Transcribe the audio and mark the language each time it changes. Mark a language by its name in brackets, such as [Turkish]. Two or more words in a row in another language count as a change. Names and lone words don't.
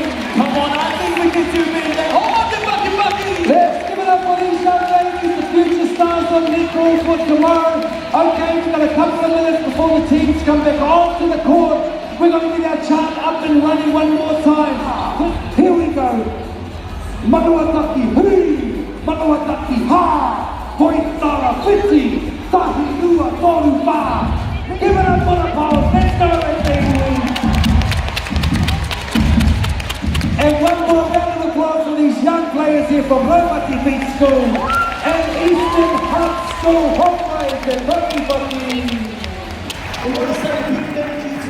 [English] Come on, I think we can do better than hold on to Bucky. Let's give it up for these young ladies, the future stars on netball for tomorrow. Okay, we've got a couple of minutes before the teams come back onto the court. We're going to get our chant up and running one more time. Here we go. [Māori] Manuataki, hui! Manuataki, ha! Pointara, fiti! Tahi, lua, toru, pa! [English] Give it up for the Poles. Let's go, everything. And one more round of applause for these young players here from Robati Beach School and Eastern Hunt School Hallways and Bucky. We want to say a big thank you